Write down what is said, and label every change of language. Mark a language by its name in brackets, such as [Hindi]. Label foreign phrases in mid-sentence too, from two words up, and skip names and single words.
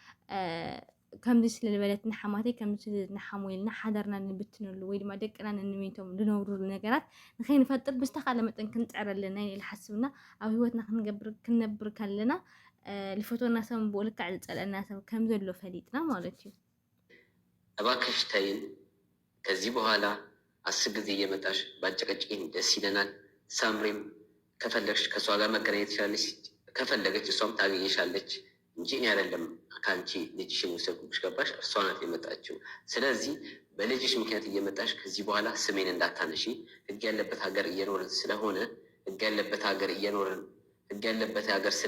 [Tigrinya] ከምዚ ስለዝበለት ንሓማተይ ከምዚ ስለዝነሓሙ ኢልና ሓዳርና ንብትነሉ ወይ ድማ ደቅና ንንሜቶም ዝነብሩ ነገራት ንኸይንፈጥር ብዝተኻለ መጠን ክንፅዕር ኣለና ኢለ ሓስብና ኣብ ሂወትና ክንነብር ከለና ልፈቶና ሰብ ብኡ ልክዕ ዝፀልአና ሰብ ከም ዘሎ ፈሊጥና ማለት እዩ። [Amharic] እባክሽ ተይን። ከዚህ በኋላ 10 ጊዜ እየመጣሽ ባጨቀጭቂን ደስ ይለናል። ሳምሪም ከፈለግሽ ከእሷ ጋር መገናኘት ትችላለች፣ ከፈለገች እሷም ታገኘሻለች እንጂ እኔ አይደለም ከአንቺ ልጅሽን ውሰድኩብሽ። ገባሽ? እርሷ ናት የመጣችው። ስለዚህ በልጅሽ ምክንያት እየመጣሽ ከዚህ በኋላ ስሜን እንዳታነሺ። ህግ ያለበት ሀገር እየኖርን ስለሆነ ህግ ያለበት ሀገር